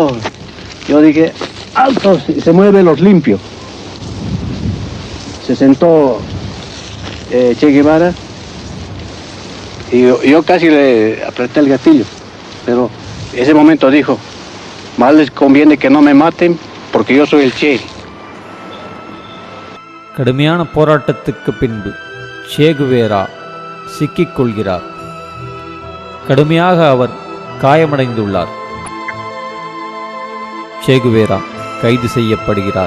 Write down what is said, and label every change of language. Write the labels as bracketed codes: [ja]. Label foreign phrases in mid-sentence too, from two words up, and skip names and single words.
[es] Yo dije, alto, se mueven los limpios. Se sentó Che Guevara y yo casi le apreté el gatillo. Pero ese momento dijo, más les conviene que no me maten porque yo soy el Che. [ta] கடுமையான போராட்டத்துக்கு பின்பு சே குவேரா சிக்கிக் கொள்கிறார். கடுமையாக அவர் காயமடைந்துள்ளார். சே குவேரா கைது செய்யப்படுகிறார்.